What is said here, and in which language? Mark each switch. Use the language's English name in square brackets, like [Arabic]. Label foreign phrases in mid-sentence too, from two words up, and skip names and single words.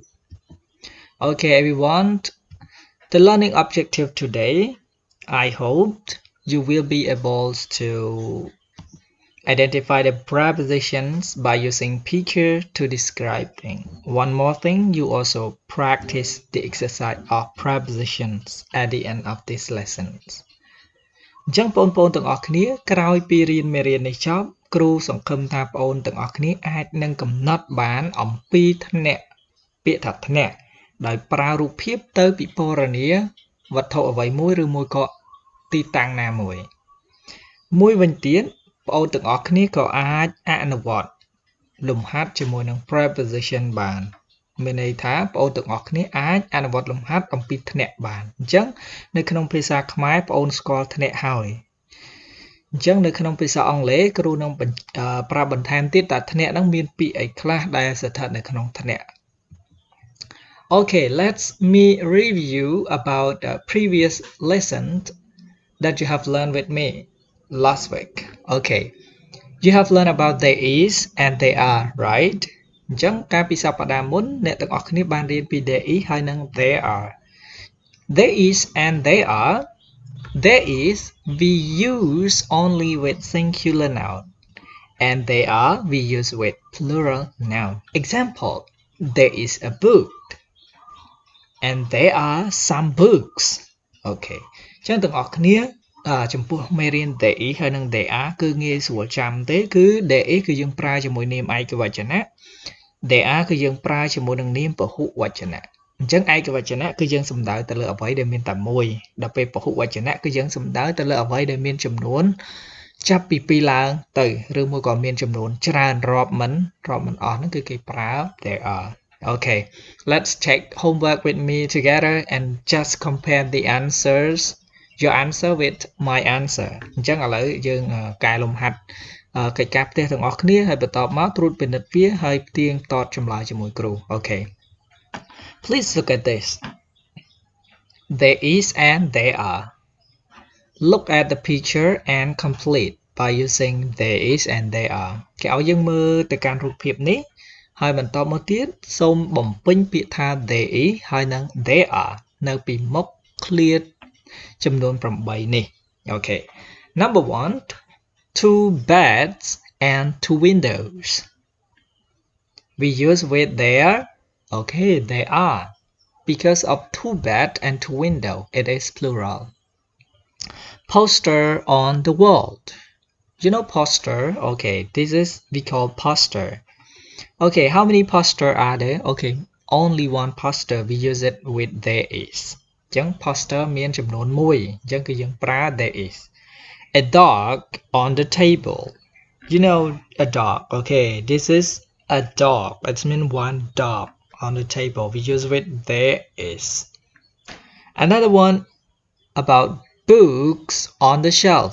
[English] Okay everyone, the learning objective today, I hope you will be able to identify the prepositions by using picture to describe things. One more thing, you also practice the exercise of prepositions at the end of this lesson. [Khmer] អញ្ចឹងបងប្អូនទាំងអស់គ្នាក្រោយពីរៀនមេរៀននេះចប់គ្រូសង្ឃឹមថាបងប្អូនទាំងអស់គ្នាអាចនឹងកំណត់បានអំពីថ្នាក់ពាក្យថាថ្នាក់ដោយប្រើ រូបភាពទៅពិពណ៌នាវត្ថុអ្វីមួយឬមួយក៏ទីតាំងណាមួយមួយវិញទៀតបងប្អូនទាំងអស់គ្នាក៏ អាចអនុវត្តលំហាត់ជាមួយនឹង preposition បានមានន័យថាបងប្អូនទាំងអស់គ្នាអាចអនុវត្តលំហាត់អំពីថ្នាក់បានអញ្ចឹងនៅក្នុងភាសាខ្មែរបងប្អូនស្គាល់ថ្នាក់ហើយអញ្ចឹងនៅក្នុងភាសាអង់គ្លេសគ្រូនឹងប្រាប់បន្ថែមទៀតថាថ្នាក់ហ្នឹងមានពាក្យអីខ្លះដែលស្ថិតនៅក្នុងថ្នាក់ [English] Okay, let's me review about the previous lesson that you have learned with me last week. Okay, you have learned about there is and they are, right? [Khmer] អញ្ចឹងកាលពីសប្តាហ៍មុនអ្នកទាំងអស់គ្នាបានរៀនពី [English] there is [Khmer] ហើយនិង [English] there are. There is and they are. There is we use only with singular noun, and they are we use with plural noun. Example: there is a book.And there are some books. [Khmer] Okay. ចឹងទាំងអស់គ្នាចំពោះមេរៀន [English] there is [Khmer] ហើយនិង [English] there are [Khmer] គឺងាយស្រួលចាំទេគឺ [English] there is [Khmer] គឺយើងប្រើជាមួយ នាមឯកវចនៈ there are គឺយើងប្រើជាមួយនឹងនាមពហុវចនៈអញ្ចឹងឯកវចនៈគឺយើងសំដៅទៅលើអ្វីដែលមានតែមួយដល់ពេលពហុវចនៈគឺយើងសំដៅទៅលើអ្វីដែលមានចំនួនចាប់ពី2ឡើងទៅឬមួយក៏មានចំនួนច្រើនរាប់មិនអស់ហ្នឹងគឺគេប្រើ [English] there are.Okay, let's check homework with me together and just compare the answers, your answer with my answer. [Khmer] អញ្ចឹងឥឡូវយើងកែលំហាត់កិច្ចការផ្ទះទាំងអស់គ្នាហើយបន្ទាប់មកត្រួតពិនិត្យវាហើយផ្ទៀងផ្ទាត់ចម្លើយជាមួយគ្រូ Okay. [English] Please look at this. There is and there are. Look at the picture and complete by using there is and there are. [Khmer] គេឲ្យយើងមើលទៅកាន់រូបភាពនេះហើយបន្តមកទៀតសូមបំពេញពាក្យថា [English] there is [Khmer] ហើយនិង [English] there are [Khmer] នៅពីមុខ clear ចំនួន8នេះ Okay. [English] Number 1, 2 beds and 2 windows. We use with there. Okay, there are. Because of 2 bed and 2 window, it is plural. Poster on the wall. You know poster? Okay, this is we call poster.Okay, how many poster are there? Okay, only one poster. We use it with there is. [Khmer] អញ្ចឹង poster មានចំនួន1អញ្ចឹងគឺយើងប្រើ [English] there is. A dog on the table. You know a dog. Okay, this is a dog. It means one dog on the table. We use with there is. Another one about books on the shelf.